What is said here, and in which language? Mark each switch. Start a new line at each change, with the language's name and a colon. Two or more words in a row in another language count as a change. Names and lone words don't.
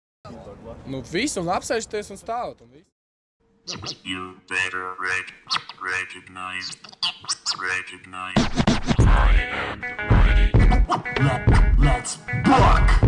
Latvian: Nu, visu un apsēžties un stāvot un visu.
English: You better recognize. I am ready. Let's book.